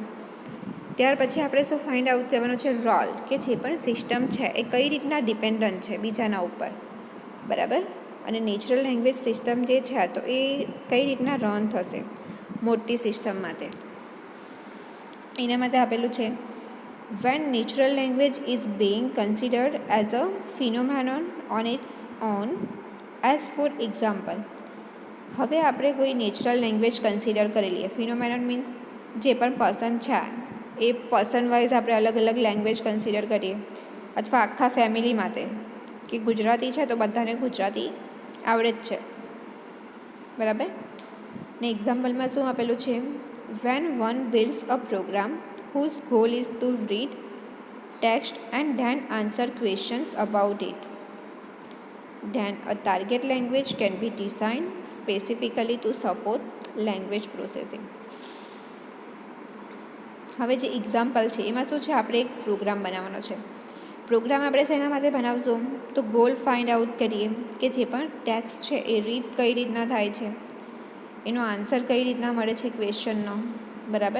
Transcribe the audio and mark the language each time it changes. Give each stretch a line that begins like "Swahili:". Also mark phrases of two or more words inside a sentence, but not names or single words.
Gujarati: ત્યાર પછી આપણે શું
English: find out
Gujarati: કરવાનું છે? રોલ, કે જે પણ સિસ્ટમ છે એ કઈ રીતના ડિપેન્ડન્ટ છે બીજાના ઉપર, બરાબર. અને
English: natural language system
Gujarati: જે છે તો એ કઈ રીતના રન થશે મોટી સિસ્ટમ માટે, એના માટે આપેલું છે
English: when natural language is being considered as a phenomenon on its own, as for example.
Gujarati: હવે આપણે કોઈ
English: natural language consider
Gujarati: કરી લઈએ. ફિનોમેનન મીન્સ જે પણ પર્સન છે એ
English: person wise
Gujarati: આપણે અલગ અલગ
English: language consider
Gujarati: કરીએ, અથવા આખા ફેમિલી માટે કે ગુજરાતી છે તો બધાને ગુજરાતી આવડે જ છે, બરાબર. ને એક્ઝામ્પલમાં શું આપેલું છે?
English: when one builds a program whose goal is to read text and then answer questions about it, then a target language can be designed specifically to support language processing.
Gujarati: હવે જે એક્ઝામ્પલ છે એમાં શું છે? આપણે એક પ્રોગ્રામ બનાવવાનો છે. પ્રોગ્રામ આપણે શેના માટે બનાવશું? તો
English: goal find out
Gujarati: કરીએ કે જે પણ ટેક્સ્ટ છે એ રીડ કઈ રીતના થાય છે, એનો આન્સર કઈ રીતના મળે છે ક્વેશ્ચનનો, બરાબર.